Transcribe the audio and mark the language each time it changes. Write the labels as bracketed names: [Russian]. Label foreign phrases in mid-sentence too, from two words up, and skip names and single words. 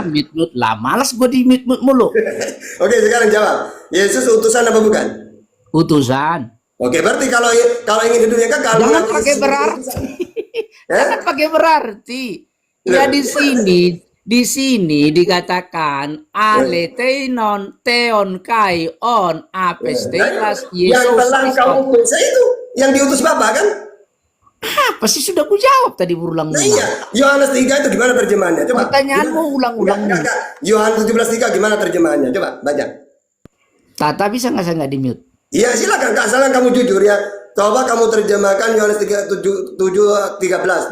[Indonesian] Mute lah, malas gue di mute mulu. Oke, sekarang jawab. Yesus utusan apa bukan? Utusan. Oke, berarti kalau ingin hidupnya kekal, Jangan mengaku pakai Yesus berarti. utusan. Jangan pakai berarti. Ya di sini dikatakan [Greek] αληθινόν θεόν και ον απέστειλας [Indonesian] Yang Yesus telah kau utus itu yang diutus Bapa kan? Apa sih sudah ku jawab tadi berulang Nah iya, Yohanes 3 itu gimana terjemahannya? Coba. Pertanyaanmu ulang-ulang. Enggak. Yohanes 17:3 gimana terjemahannya? Coba baca. Tata bisa nggak saya nggak di mute? Iya silakan, Kak, salah kamu jujur ya. Coba kamu terjemahkan Yohanes 3:7-13.